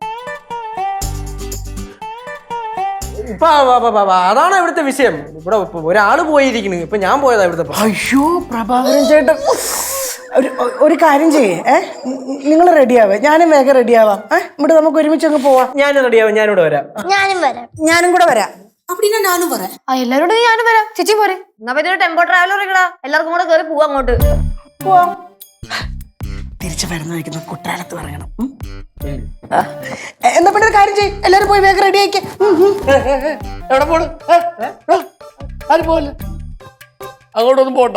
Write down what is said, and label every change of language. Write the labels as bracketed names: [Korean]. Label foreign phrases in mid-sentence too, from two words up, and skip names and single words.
[Malayalam] അതാണ് ഇവിടുത്തെ വിഷയം. ഇവിടെ ഒരാള് പോയിരിക്കണ്, ഇപ്പൊ ഞാൻ പോയതാ ഇവിടുത്തെ. അയ്യോ പ്രഭാകരൻ ചേട്ടൻ, ഒരു കാര്യം ചെയ്യേ, നിങ്ങൾ റെഡിയാവേ, ഞാനും വേഗം റെഡിയാവാം. ഇവിടെ നമുക്ക് ഒരുമിച്ച് അങ്ങ് പോവാം. ഞാനും റെഡിയാവാം, ഞാനിവിടെ വരാം. ഞാനും കൂടെ വരാം. [Tamil] அப்படின்னா நானும் வரேன். [Malayalam] എല്ലാരോടും ഞാനും വരാം. ചേച്ചി പോരെ? എന്നാ പറ്റി ടെമ്പോ ട്രാവലർ ഇടാ, എല്ലാവർക്കും കൂടെ കയറി പോവാ അങ്ങോട്ട്. പോവാം. തിരിച്ചു വരുന്ന വയ്ക്കുന്ന കുട്ടാലത്ത് പറയണം. എന്നാ പിന്നെ ഒരു കാര്യം ചെയ്യും, എല്ലാരും പോയി വേഗം റെഡി ആയിക്കേ. എവിടെ പോണ്? ആരും പോവല്ലേ, അങ്ങോട്ടൊന്നും പോണ്ട.